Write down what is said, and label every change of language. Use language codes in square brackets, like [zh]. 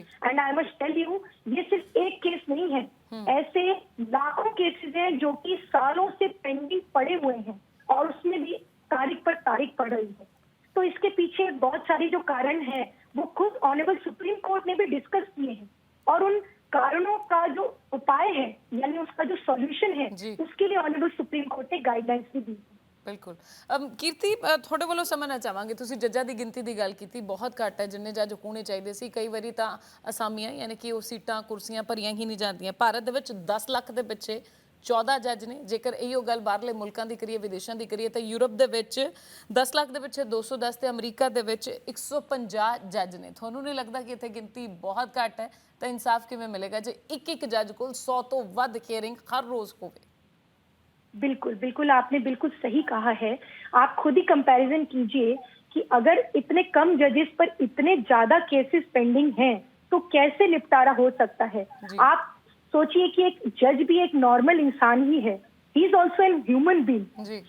[en] and I must tell you, [hi] ये सिर्फ एक केस नहीं है, ऐसे लाखों केसेस हैं जो कि सालों से पेंडिंग पड़े हुए हैं और उसमें भी तारीख पर तारीख पड़ रही है। तो इसके पीछे बहुत सारे जो कारण हैं वो खुद ऑनरेबल सुप्रीम कोर्ट ने भी डिस्कस किए हैं और उन कारणों का जो उपाय है यानी उसका जो सॉल्यूशन है उसके लिए ऑनरेबल सुप्रीम कोर्ट ने गाइडलाइंस भी दी। बिल्कुल। [pa] कीर्ति, थोड़े वालों समझना चाहांगे, तुसीं जੱਜਾਂ ਦੀ ਗਿਣਤੀ ਦੀ ਗੱਲ ਕੀਤੀ, ਬਹੁਤ ਘੱਟ ਹੈ ਜਿੰਨੇ ਜੱਜ ਹੋਣੇ ਚਾਹੀਦੇ ਸੀ। ਕਈ ਵਾਰੀ ਤਾਂ ਅਸਾਮੀਆਂ ਯਾਨੀ ਕਿ ਉਹ ਸੀਟਾਂ ਕੁਰਸੀਆਂ ਭਰੀਆਂ ਹੀ ਨਹੀਂ ਜਾਂਦੀਆਂ। ਭਾਰਤ ਦੇ ਵਿੱਚ 10 ਲੱਖ ਦੇ ਪਿੱਛੇ 14 ਜੱਜ ਨੇ। ਜੇਕਰ ਇਹੋ ਗੱਲ ਬਾਹਰਲੇ ਮੁਲਕਾਂ ਦੀ ਕਰੀਏ, ਵਿਦੇਸ਼ਾਂ ਦੀ ਕਰੀਏ, ਤਾਂ ਯੂਰਪ ਦੇ ਵਿੱਚ 10 ਲੱਖ ਦੇ ਪਿੱਛੇ 210 ਤੇ ਅਮਰੀਕਾ ਦੇ ਵਿੱਚ 150 ਜੱਜ ਨੇ। ਤੁਹਾਨੂੰ ਨਹੀਂ ਲੱਗਦਾ ਕਿ ਇੱਥੇ ਗਿਣਤੀ ਬਹੁਤ ਘੱਟ ਹੈ ਤਾਂ ਇਨਸਾਫ ਕਿਵੇਂ ਮਿਲੇਗਾ ਜੇ ਇੱਕ ਜੱਜ ਕੋਲ 100 ਤੋਂ ਵੱਧ ਹੀਅਰਿੰਗ हर रोज होवे? [hi] बिल्कुल बिल्कुल, आपने बिल्कुल सही कहा है। आप खुद ही कंपैरिजन कीजिए कि अगर इतने कम जजेस पर इतने ज्यादा केसेस पेंडिंग हैं तो कैसे निपटारा हो सकता है। आप सोचिए कि एक जज भी एक नॉर्मल इंसान ही है, [en] He is also an human being.